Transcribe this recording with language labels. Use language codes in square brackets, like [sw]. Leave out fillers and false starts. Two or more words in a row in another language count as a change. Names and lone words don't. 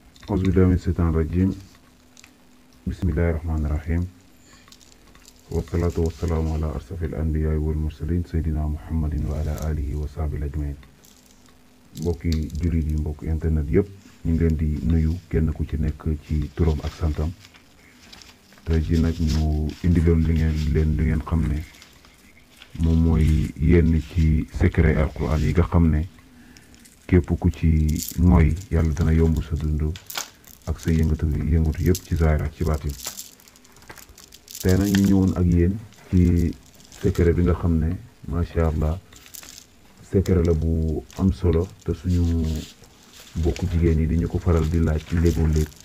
[ar] أعوذ بالله من الشيطان الرجيم بسم الله الرحمن الرحيم والصلاة والسلام على أشرف الأنبياء والمرسلين سيدنا محمد وعلى آله وصحبه أجمعين [wo] mbokki jullit yi mbokk internet yëpp ñu ngi leen di nuyu kenn ku ci nekk ci turam ak santam tey ji nag ñu indi loon li ngeen xam ne moom mooy yenn ci secret alquran yi nga xam ne képp ku ci mooy yàlla dana yomb sa dund ak sa yëngatu yëpp ci zaahir ak ci baatin tey nag ñu ñëwoon ak yéen ci secret bi nga xam ne [ar] ما شاء الله [wo] secret la bu am solo te suñu mbokku jigéen yi dañu ko faral di laaj ci léegoo léeg